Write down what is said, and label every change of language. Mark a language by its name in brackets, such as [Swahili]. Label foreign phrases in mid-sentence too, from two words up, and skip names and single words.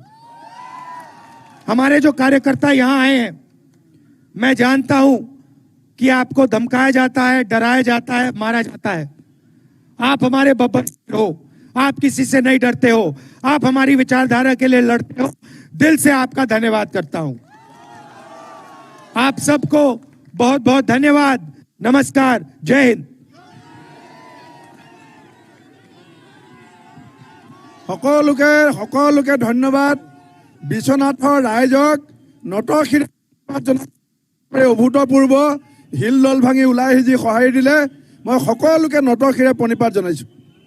[Hindi] हमारे जो कार्यकर्ता यहां आए हैं, मैं जानता हूं कि आपको धमकाया जाता है, डराया जाता है, मारा जाता है। आप हमारे बब्बर हो, आप किसी से नहीं डरते हो, आप हमारी विचारधारा के लिए लड़ते हो। दिल से आपका धन्यवाद करता हूं। आप सबको बहुत बहुत धन्यवाद। नमस्कार, जय हिंद। [Assamese] সকলোকে ধন্যবাদ। বিশ্বনাথৰ ৰাইজক নতশিৰে অভূতপূৰ্ব হিলদল ভাঙি ওলাই আহি যি সঁহাৰি দিলে, মই সকলোকে নতশিৰে প্ৰণিপাত জনাইছোঁ।